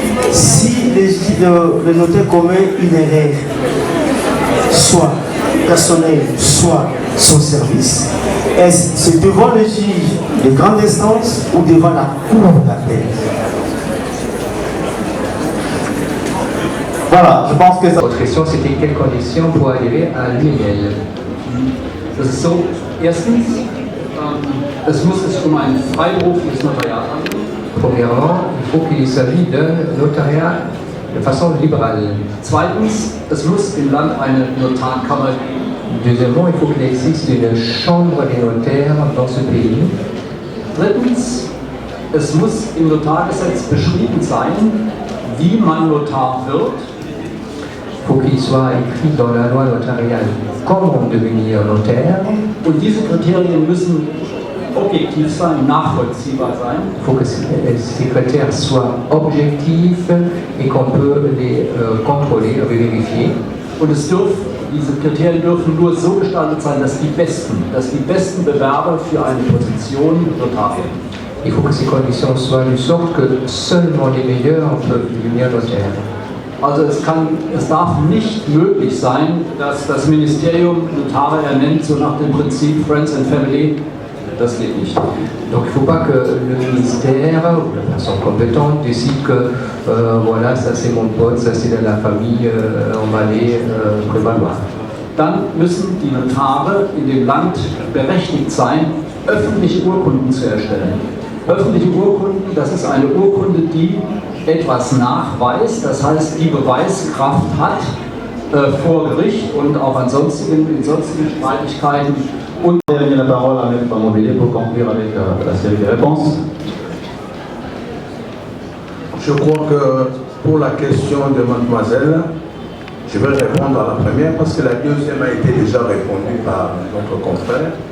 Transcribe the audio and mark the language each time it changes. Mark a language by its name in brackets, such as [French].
[French] Si le notaire commet une erreur, soit personnelle, soit son service, est-ce c'est devant le juge de grande instance ou devant la cour d'appel? Voilà, je pense que ça... Votre question, c'était quelles conditions pour arriver à l'UNL? [German] Das ist so, erstens, es muss sich ein freiberufliches Notariat handeln. [French] Premièrement, il faut qu'il s'agisse d'un notariat de façon libérale. [German] Zweitens, es muss im Land eine Notarkammer geben. [French] Deuxièmement, il faut qu'il existe une chambre des notaires dans ce pays. [German] Drittens, es muss im Notargesetz beschrieben sein, wie man Notar wird. [French] Il faut qu'il soit écrit dans la loi notariale comment devenir notaire. [German] Und diese Kriterien müssen objektiv sein, nachvollziehbar sein. [French] Il faut que ces critères soient objectifs et qu'on peut les contrôler, les vérifier. [German] Und diese Kriterien dürfen nur so gestaltet sein, dass die besten Bewerber für eine Position Notar werden. [French] Il faut que ces conditions soient de sorte que seulement les meilleurs peuvent devenir notaire. [German] Also es darf nicht möglich sein, dass das Ministerium Notare ernennt, so nach dem Prinzip [English] Friends and Family. [German] Das geht nicht. [French] Donc il ne faut pas que le ministère ou la personne compétente décide que voilà, ça c'est mon pote, ça c'est de la famille, on va aller prévaloir. [German] Dann müssen die Notare in dem Land berechtigt sein, öffentliche Urkunden zu erstellen. Öffentliche Urkunden, das ist eine Urkunde, die etwas Nachweis, das heißt die Beweiskraft hat vor Gericht und auch in sonstigen Streitigkeiten. Und [French] je vais donner la parole à M. Bamobilé pour conclure avec la série de réponses. Je crois que pour la question de mademoiselle, je vais répondre à la première parce que la deuxième a été déjà répondue par notre confrère.